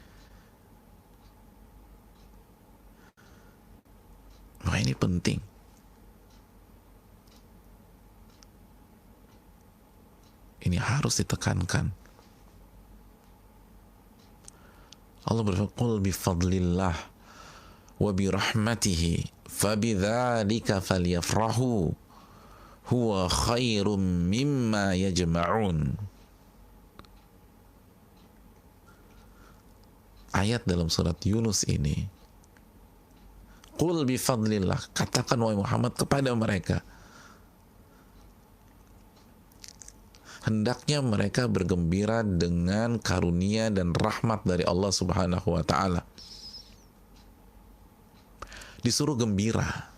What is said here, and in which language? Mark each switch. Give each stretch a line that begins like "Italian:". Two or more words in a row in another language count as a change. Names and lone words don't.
Indonesian: Nah, ini penting. Ini harus ditekankan. Allah berfirman,
Arabic: "قل بفضل الله وبرحمته فبذلك فليفرحوا هو خير مما يجمعون."
Indonesian: Ayat dalam surat Yunus ini,
Arabic: قل بفضل الله,
Indonesian: katakan wahai Muhammad kepada mereka, hendaknya mereka bergembira dengan karunia dan rahmat dari Allah
Arabic: سبحانه وتعالى.
Indonesian: Disuruh gembira.